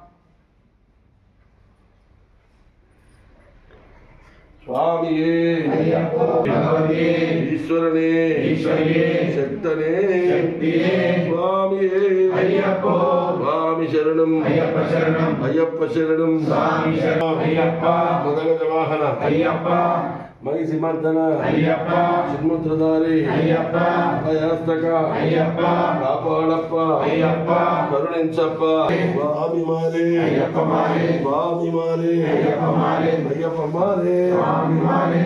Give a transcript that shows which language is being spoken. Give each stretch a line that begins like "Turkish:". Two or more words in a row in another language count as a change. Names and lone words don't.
Tamil: சுவாமியே ஐயப்போ பகவதியே ஈஸ்வரனே ஈஸ்வரியே சக்தனே சக்தியே சுவாமியே ஐயப்போ சுவாமி சரணம் ஐயப்ப சரணம் ஐயப்ப சரணம் சுவாமி சரணம் ஐயப்பா மதகஜ வாகன ஐயப்பா
Telugu: మహిసి మర్దన అయ్యప్ప చిన్ముద్రధారి అయ్యప్ప అభయహస్తక అయ్యప్ప కాపాడప్ప అయ్యప్ప కరుణించప్ప స్వామి మారే అయ్యప్ప మారే స్వామి మారే అయ్యప్ప మారే అయ్యప్ప మారే స్వామి మారే